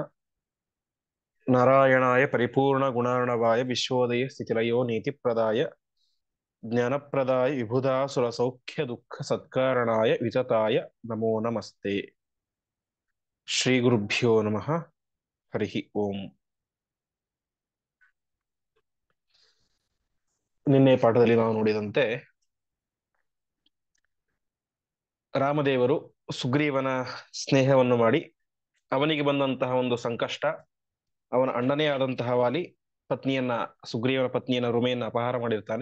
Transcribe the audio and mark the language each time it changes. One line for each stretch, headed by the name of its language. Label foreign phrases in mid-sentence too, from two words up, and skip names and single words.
Sanskrit: नारायणाय परिपूर्ण गुणार्णवाय विश्वोदय स्थितिलयो नीतिप्रदाय ज्ञानप्रदाय विबुधा सुरसौख्य दुःख सत्कारणाय वितताय नमो नमस्ते। ಶ್ರೀ ಗುರುಭ್ಯೋ ನಮಃ. ಹರಿ ಓಂ.
Kannada: ನಿನ್ನೆ ಪಾಠದಲ್ಲಿ ನಾವು ನೋಡಿದಂತೆ ರಾಮದೇವರು ಸುಗ್ರೀವನ ಸ್ನೇಹವನ್ನು ಮಾಡಿ ಅವನಿಗೆ ಬಂದಂತಹ ಒಂದು ಸಂಕಷ್ಟ, ಅವನ ಅಣ್ಣನೇ ಆದಂತಹ ವಾಲಿ ಪತ್ನಿಯನ್ನ, ಸುಗ್ರೀವನ ಪತ್ನಿಯನ್ನ, ರುಮೆಯನ್ನ ಅಪಹಾರ ಮಾಡಿರ್ತಾನೆ.